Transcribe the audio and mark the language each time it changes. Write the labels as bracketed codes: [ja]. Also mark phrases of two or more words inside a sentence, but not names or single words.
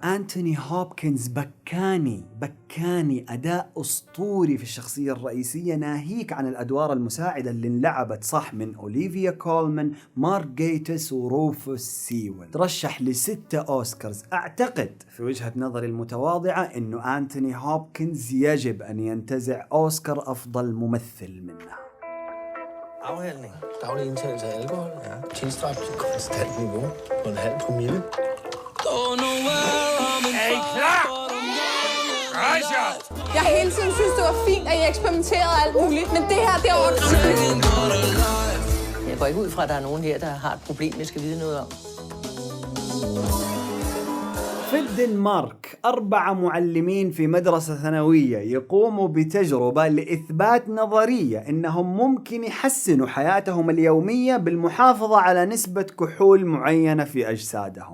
[ar] أنتوني هوبكنز بكاني أداء أسطوري في الشخصية الرئيسية، ناهيك عن الأدوار المساعدة اللي انلعبت صح من أوليفيا كولمان، مارك جيتس، وروفوس سيول. ترشح ل6 أوسكارز. أعتقد في وجهة نظري المتواضعة أنه أنتوني هوبكنز يجب أن ينتزع أوسكار أفضل ممثل منه. [da] Afhældning. Daglig indtagelse af alkohol. Ja. Tilstræbt til konstant niveau på 0,5 promille. Hey, klar! Jeg hele tiden synes, det var fint, at I eksperimenterede alt muligt, men det her, det var grænsen. Jeg går ikke ud fra, at der er nogen her, der har et problem, jeg skal vide noget om. [ar] في الدنمارك 4 معلمين في مدرسة ثانوية يقوموا بتجربة لإثبات نظرية إنهم ممكن يحسنوا حياتهم اليومية بالمحافظة على نسبة كحول معينة في أجسادهم.